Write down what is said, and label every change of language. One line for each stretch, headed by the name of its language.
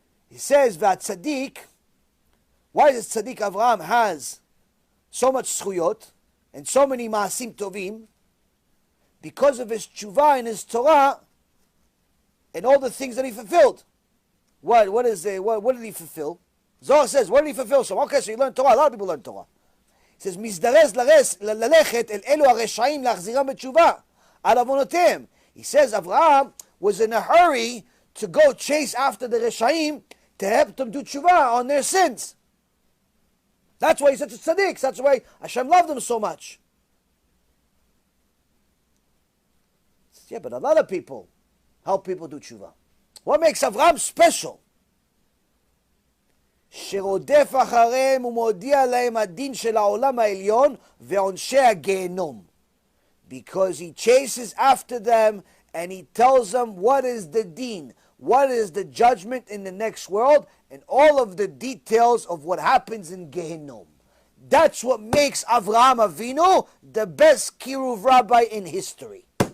English: He says, והצדיק, why does tzaddik Avraham has so much zchuyot and so many maasim tovim? Because of his tshuva and his Torah and all the things that he fulfilled. What did he fulfill? Zohar says, what did he fulfill? So, okay, so he learned Torah. A lot of people learn Torah.
Hebrew: He says, מזדרז ללכת אל אלו הרשעים להחזירם בתשובה על עוונותיהם.
English: He says Avraham was in a hurry to go chase after the Reshaim to help them do tshuva on their sins. That's why he's such a tzaddik. That's why Hashem loved him so much. Yeah, but a lot of people help people do tshuva. What makes Avraham special?
Hebrew: שרודף אחריהם ומודיע להם הדין של העולם העליון ועונשי הגיהנום.
English: Because he chases after them and he tells them what is the deen, what is the judgment in the next world, and all of the details of what happens in Gehinnom. That's what makes Avraham Avinu the best Kiruv Rabbi in history.